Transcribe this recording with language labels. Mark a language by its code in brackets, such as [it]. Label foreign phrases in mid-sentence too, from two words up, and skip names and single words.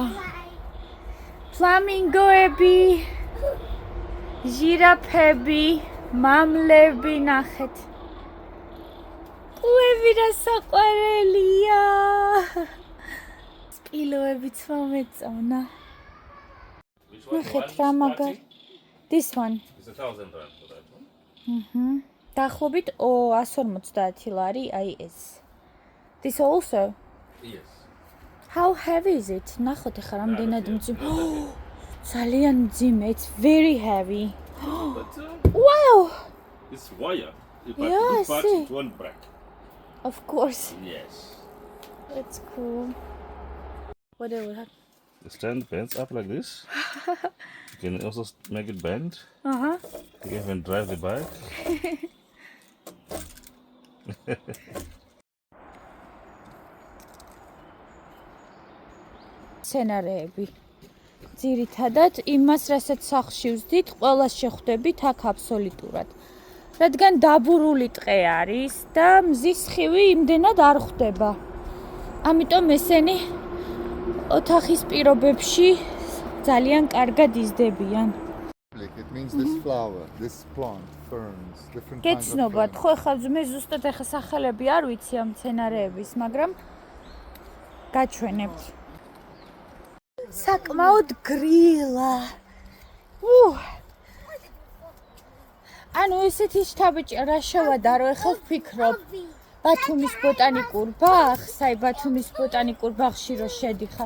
[ka] ფლამინგოები, ჟირაფები, მამლები, ნახეთ. კუები რა საყვარელია. სპილოებიც მომეწონა. ნახეთ რა მაგარი. [en] This one. It's 1,000 rand for that one. [ka] დაახლოებით 150 ლარი აი ეს. [en] This also? Yes. How heavy is it? [ka] ნახოთ ახლა რამდენად მძიმე. ძალიან მძიმე. [en] It's very heavy. But Wow! it's wire. If I Yeah, put parts, see. it won't break. Of course. Yes. That's cool. Whatever. The stand bends up like this. You can also make it bend. Uh-huh. You can even drive the bike. [ka] სცენარეები. ძირითადად იმას, რასაც სახლში ვზდით, ყველას შეხვდებით აქ აბსოლუტურად. რადგან დაბურული ტყე არის და მზის სხივი იმდენად არ ხვდება. ამიტომ ესენი ოთახის პირობებში ძალიან კარგად იზრდებიან. [en] It means this flower, this plant, ferns, different kinds of [ka] გეცნობათ, [en] ferns. [ka] ხო ახლა მე ზუსტად ახლა სახელები არ ვიცი ამ მცენარეების, მაგრამ გაჩვენებთ. საკმაოდ გრილა. ანუ ესეთი შთაბეჭი რა შევადარო ახლა ვფიქრობ ბათუმის ბოტანიკურ ბაღს, აი ბათუმის ბოტანიკურ ბაღში რო შედიხარ.